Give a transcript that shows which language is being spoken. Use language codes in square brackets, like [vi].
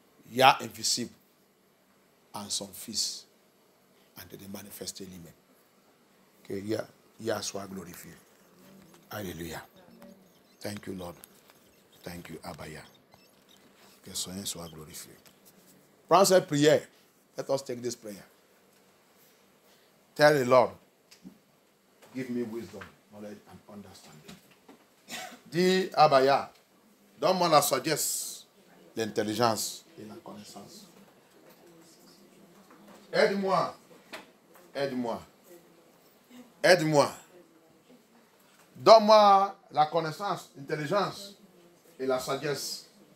[en] Yah invisible and some feasts until they manifested [fr] lui-même. Que Yah soit glorifié. Alléluia. [en] Thank you, Lord. Thank you, Abba Yah. [fr] Que son nom soit glorifié. Prends cette prière. [en] Let us take this prayer. Tell the Lord, give me wisdom, knowledge, and understanding. [fr] Dis, Abaya, donne-moi la sagesse, l'intelligence et la connaissance. Aide-moi. Aide-moi. Aide-moi. Donne-moi la connaissance, l'intelligence et la sagesse.